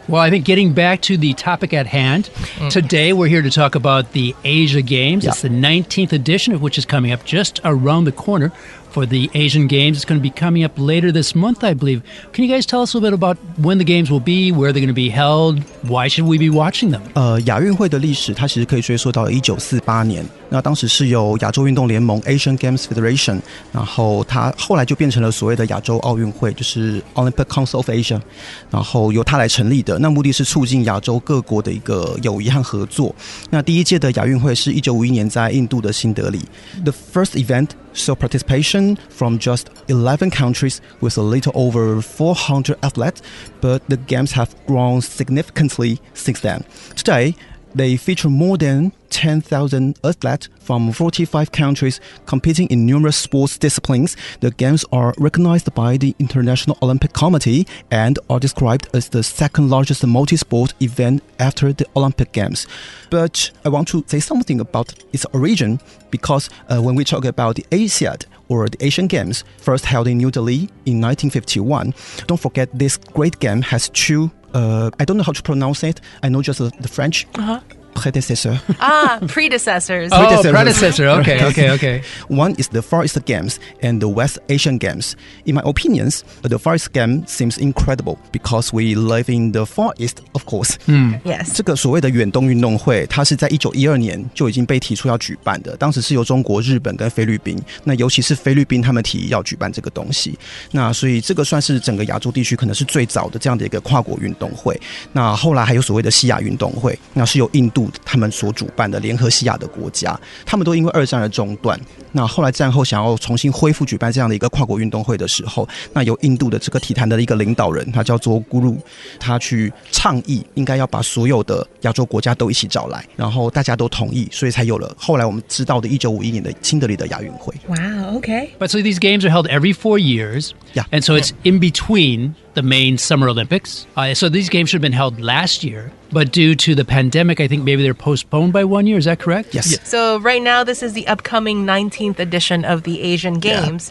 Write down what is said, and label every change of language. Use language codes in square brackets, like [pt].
[en] Well, I think getting back to the topic at hand, today we're here to talk about the Asia Games. Yeah. It's the 19th edition of which is coming up just around the corner for the Asian Games. It's going to be coming up later this month, I believe. Can you guys tell us a little bit about when the games will be, where they're going to be held, why should we be watching them? [zh] 亚运会的历史，它其实可以追溯到1948年。那当时是由亚洲运动联盟 Asian Games Federation， 然后它后来就变成了所谓的亚洲奥运会，就是 Olympic Council of Asia， 然后由它来成立的。那目的是促进亚洲各国的一个友谊和合作。那第一届的亚运会是1951年在印度的新德里。 [en] The first event saw participation from just 11 countries with a little over 400 athletes, but the games have grown significantly since then. Today, they feature more than 10,000 athletes from 45 countries competing in numerous sports disciplines. The games are recognized by the International Olympic Committee and are described as the second largest multi-sport event after the Olympic Games. But I want to say something about its origin because when we talk about the ASIAD or the Asian Games, first held in New Delhi in 1951, don't forget this great game has two I don't know how to pronounce it. I know just the French. predecessor. Predecessors. Oh, predecessor. Okay. One is the Far East Games and the West Asian Games. In my opinions, the Far East Game seems incredible because we live in the Far East, of course. Yes. [zh] 这个所谓的远东运动会，它是在1912年就已经被提出要举办的。当时是由中国、日本跟菲律宾，那尤其是菲律宾他们提议要举办这个东西。那所以这个算是整个亚洲地区可能是最早的这样的一个跨国运动会。那后来还有所谓的西亚运动会，那是由印度他们所主办的联合西亚的国家，他们都因为二战而中断。那后来战后想要重新恢复举办这样的一个跨国运动会的时候，那由印度的这个体坛的一个领导人，他叫做 Guru， 他去倡议应该要把所有的亚洲国家都一起找来，然后大家都同意，所以才有了后来我们知道的1951年的新德里的亚运会。 [en] Wow, okay. But so these games are held every 4 years. Yeah. And so it's in between the main Summer Olympics. So these games should have been held last year. But due to the pandemic, I think maybe they're postponed by 1 year. Is that correct? Yes. So right now, this is the upcoming 19th edition of the Asian Games.